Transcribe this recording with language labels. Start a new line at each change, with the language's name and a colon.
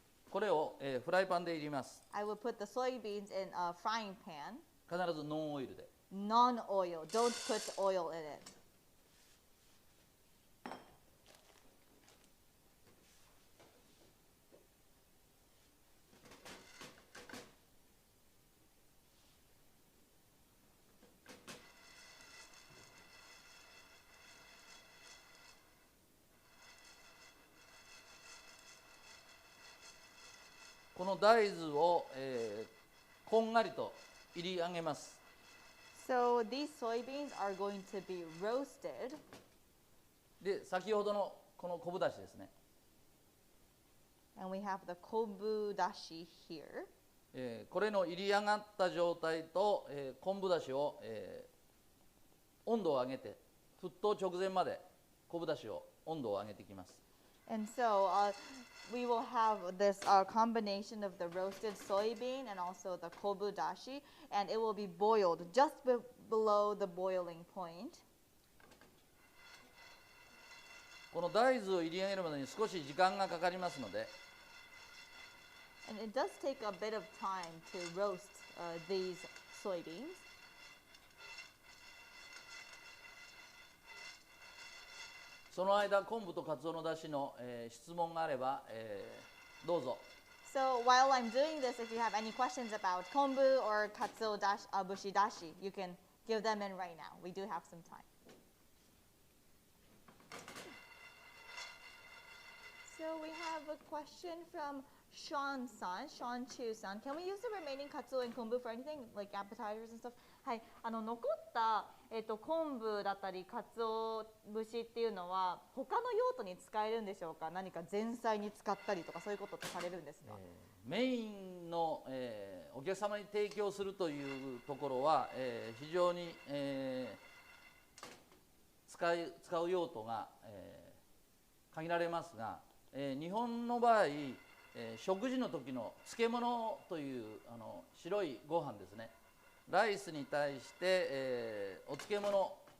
Japanese: これを、フライパンで入れます。
English: I will put the soybeans in a frying pan.
Japanese: 必ずノンオイルで。
English: Non-oil. Don't put oil in it.
Japanese: この大豆を、こんがりと入り上げます。
English: So these soybeans are going to be roasted.
Japanese: で、先ほどのこの昆布だしですね。
English: And we have the kobu dashi here.
Japanese: これの入り上がった状態と、昆布だしを、温度を上げて沸騰直前まで昆布だしを温度を上げていきます。
English: And so we will have this combination of the roasted soybean and also the kobu dashi, and it will be boiled just below the boiling point.
Japanese: この大豆を入り上げるまでに少し時間がかかりますので、
English: And it does take a bit of time to roast these soybeans.
Japanese: その間昆布とカツオの出汁の、質問があれば、どうぞ。
English: So while I'm doing this, if you have any questions about kombu or katsuobushi dashi, you can give them in right now. We do have some time. So we have a question from Sean-san, Sean Chu-san. Can we use the remaining katsuo and kombu for anything, like appetizers and stuff?
Japanese: はい、残った、昆布だったりカツオ節っていうのは他の用途に使えるんでしょうか？何か前菜に使ったりとかそういうことってされるんですか？メインの、お客様に提供するというところは、非常に、使う用途が、限られますが、日本の場合、食事の時の漬物という白いご飯ですね、ライスに対して、お漬物、